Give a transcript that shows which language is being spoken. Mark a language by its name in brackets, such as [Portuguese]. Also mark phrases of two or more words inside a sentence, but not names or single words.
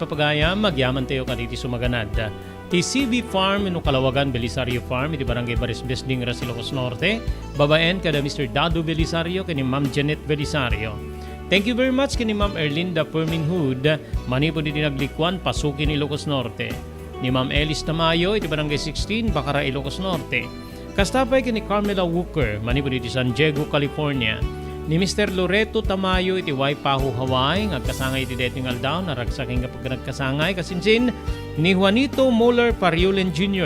[Iloko] Papagayam, magyaman tayo kaditi sumaganad. Ti CB Farm, ino Kalawagan, Belisario Farm, iti Barangay Barisbes, Dingra, Ilocos Norte. Babaen kada Mr. Dado Belisario, kani Ma'am Janet Belisario. [English] Thank you very much [Iloko] kani Ma'am Erlinda Perminhood, manipod iti naglikwan, Pasukin, Ilocos Norte. Ni Ma'am Elis Tamayo, iti Barangay 16, Bacara, Ilocos Norte. Kastapay kani Carmela Walker, manipod iti San Diego, California. Ni Mr. Loreto Tamayo iti Waipahu, Hawaii, agkasangay iti dating aldaw, naragsaking kapag nagkasangay, kasinsin, ni Juanito Moller Pariulen Jr.